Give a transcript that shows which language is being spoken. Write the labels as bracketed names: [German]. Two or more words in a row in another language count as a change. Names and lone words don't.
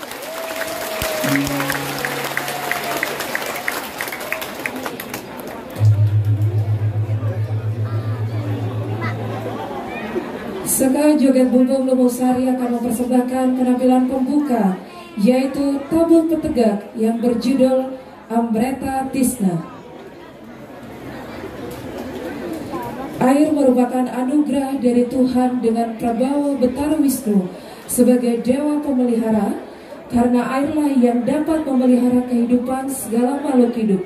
[Indonesian] Seke Joget Bumbung Lumbung Sari akan mempersembahkan penampilan pembuka, yaitu tabuh petegak yang berjudul Amreta Tisna. Air merupakan anugerah dari Tuhan dengan prabawa Betara Wisnu sebagai dewa pemelihara, karena airlah yang dapat memelihara kehidupan segala makhluk hidup.